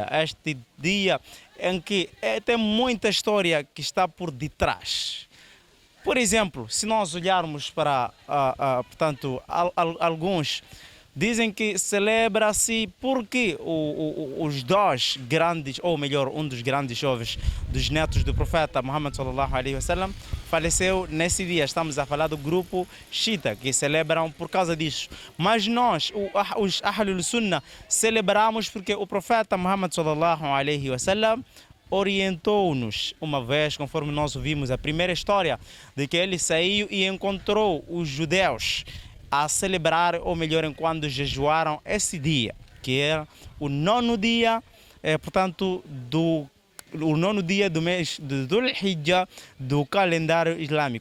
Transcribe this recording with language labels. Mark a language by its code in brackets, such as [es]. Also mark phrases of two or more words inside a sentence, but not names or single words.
[pt] Este dia em que tem muita história que está por detrás. Por exemplo, se nós olharmos para, portanto, alguns dizem que celebra-se porque os dois grandes, ou melhor, um dos grandes jovens dos netos do profeta Muhammad [ar] صلى الله عليه وسلم [pt] faleceu nesse dia. Estamos a falar do grupo Shita, que celebram por causa disso. Mas nós, os Ahlul Sunnah, celebramos porque o profeta Muhammad [ar] صلى الله عليه وسلم [pt] orientou-nos uma vez, conforme nós ouvimos a primeira história, de que ele saiu e encontrou os judeus a celebrar, ou melhor, enquanto jejuaram esse dia, que era o 9º dia, portanto, o 9º dia do mês de Dhul Hijjah do calendário islâmico.